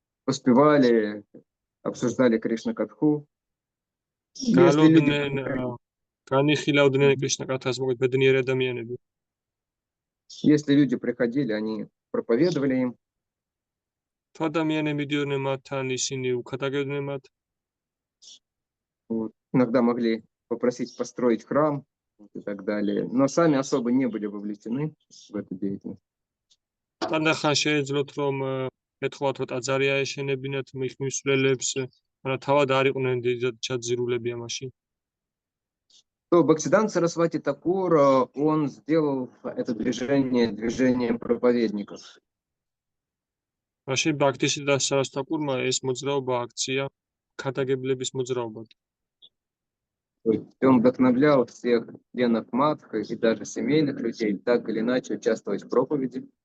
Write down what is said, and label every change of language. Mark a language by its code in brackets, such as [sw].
[ru] Успевали, обсуждали Кришна Катху. [ka] გალოდნენ, განიხილავდნენ კრიშნა-კათას, მოკლედ ბედნიერი ადამიანები. [ru] Если люди приходили, они проповедовали им. [ka] თუ ადამიანები მიდიოდნენ მათთან, ისინი უქადაგებდნენ მათ. [ru] Вот. Иногда могли попросить построить храм и так далее. Но сами особо не были вовлечены в эту деятельность. [ka] თანდახან შეეძლოთ რომ ეთხოვათ რომ ტაძარი აეშენებინათ მისვლელებს, მაგრამ თავად არ იყვნენ დიდად ჩაძირულები ამაში. [ru] То Бхактисиданта Сарасвати Такур, он сделал это движение движением проповедников. [ka] მაშინ ბაქთისიდან სარასტაკურმა ეს მოძრაობა აქცია ქადაგებლების მოძრაობად. [ru] То есть он вдохновлял всех членов матха и даже семейных людей так или иначе участвовать в проповеди.